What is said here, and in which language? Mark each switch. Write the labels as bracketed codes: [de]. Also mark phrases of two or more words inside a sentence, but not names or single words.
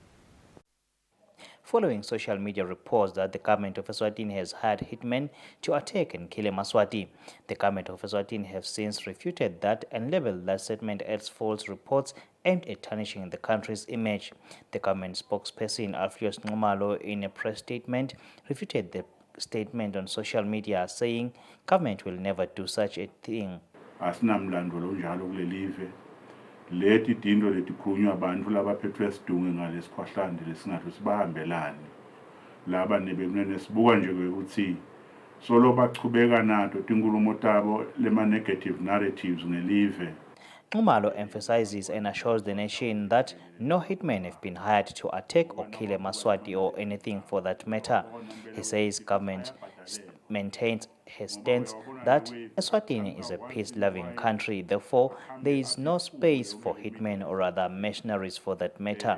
[en] Following social media reports that the government of Eswatini has hired hitmen to attack and kill Maswati, the government of Eswatini have since refuted that and labeled that statement as false reports aimed at tarnishing the country's image. The government spokesperson Alpheus Numalo, in a press statement, refuted the statement on social media, saying government will never do such a thing. [ss] Leti tinto letikhulunywa abantu labaphethwe sidunge ngalesikhwahlande lesingathi sibahambelani laba nebekunene sibuka nje ukuthi solo bachubeka nato tinkulumo tabo lema [en] negative narratives [ss] ngelive. [en] Numalo emphasizes and assures the nation that no hitmen have been hired to attack or kill a Maswati or anything for that matter. He says government maintains his stance that Eswatini is a peace-loving country, therefore there is no space for hitmen or other mercenaries for that matter.